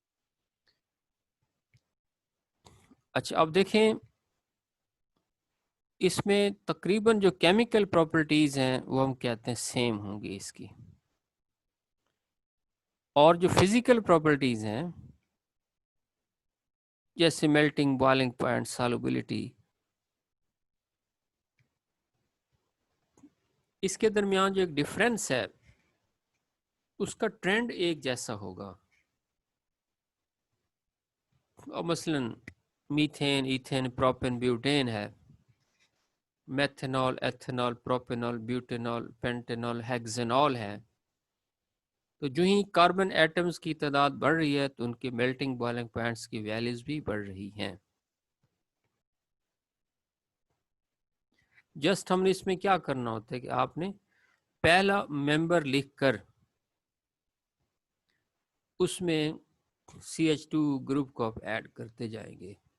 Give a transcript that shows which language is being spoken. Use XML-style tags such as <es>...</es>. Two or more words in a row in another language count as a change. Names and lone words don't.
<ur>اچھا اب دیکھیں اس میں تقریباً جو</ur> <en>chemical properties</en> <ur>ہیں وہ ہم کہتے ہیں سیم ہوں گی اس کی، اور جو</ur> <en>physical properties</en> <ur>ہیں جیسے</ur> <en>melting, boiling point, solubility,</en> <ur>اس کے درمیان جو ایک ڈفرینس ہے اس کا ٹرینڈ ایک جیسا ہوگا. اور مثلاً</ur> <en>methane, ethane, propane, butane ہے، methanol, ethanol, propanol, butanol, pentanol, hexanol ہے.</en> <ur>تو جو ہی</ur> <en>carbon atoms</en> <ur>کی تعداد بڑھ رہی ہے تو ان کے</ur> <en>melting boiling points</en> <ur>کی ویلیوز بھی بڑھ رہی ہیں. جسٹ ہم نے اس میں کیا کرنا ہوتا ہے کہ آپ نے پہلا ممبر لکھ کر اس میں CH2 گروپ کو آپ ایڈ کرتے جائیں گے.</ur>